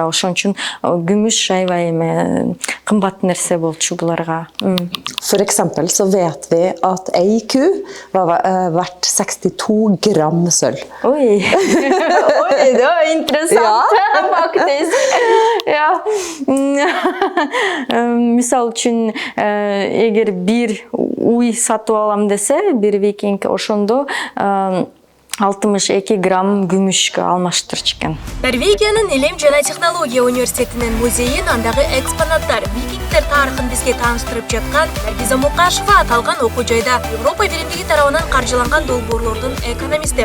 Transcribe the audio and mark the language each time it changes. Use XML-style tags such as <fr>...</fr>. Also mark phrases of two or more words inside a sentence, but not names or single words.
<ky>Ошон үчүн күмүш аябай кымбат нерсе болчу буларга.</ky> <no>For eksempel så vet vi at ei ku var verdt 62 gram sølv. Oi, det var interessant, faktisk. Ja.</no> <ky>Misal үчүн, эгер бир уй сатып алам десе, бир викинг ошондо 62 грамм күмүшкө алмаштырчу экен. Норвегиянын Илим жана технология университетинин музейин андагы экспонаттар викингдер тарыхын бизге тааныштырып жаткан Наргиза Мукашева аталган окуу жайда Европа биримдиги тарабынан каржыланган долбоорлордун экономисти.</ky>